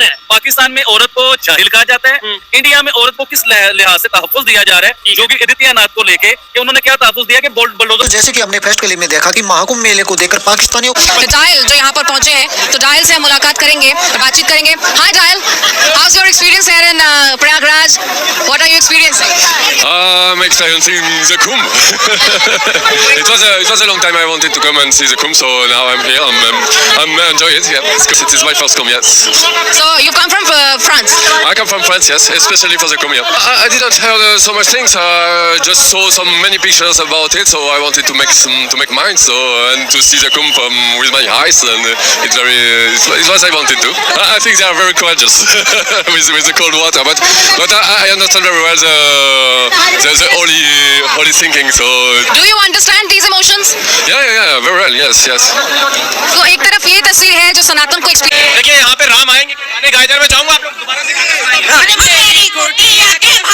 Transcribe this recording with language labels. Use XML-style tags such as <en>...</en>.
<hi>पाकिस्तान में औरत को जाहिल कहा जाता है, इंडिया में औरत को किस लिहाज से तहफ़्फ़ुज़ दिया जा रहा है, जो कि आदित्यनाथ को लेके कि उन्होंने क्या तहफ़्फ़ुज़ दिया कि बुलडोजर। जैसे कि हमने प्रेस क्लिप में देखा कि महाकुंभ मेले को देखकर पाकिस्तानियों डायल जो यहाँ पर पहुंचे हैं, तो डायल से हम मुलाकात करेंगे, बातचीत करेंगे।</hi> <en>Hi डायल, how's your experience here in Prayagraj? What are you experiencing? I'm experiencing the Kumbh. It was a long time I wanted to come and see the Kumbh, so now I'm here. I'm enjoying it. Yeah, it is my first Kumbh. Yes. So you come from France? I come from France. Yes, especially for the Kumbh. Yeah. I didn't hear so much things. I just saw many pictures about it, so I wanted to make mine. So and to see the Kumbh with my eyes, and it was I wanted to. I think they are very courageous with the cold water, but I understand very well the holy thinking. So Do you understand these emotions? yeah, very well. Yes.</en> <hi>तो एक तरफ ये तस्वीर है जो सनातन को experience. देखिए यहाँ पे राम आएंगे, गाने गाए जा रहे हैं। मैं चाहूंगा आप लोग दोबारा से</hi>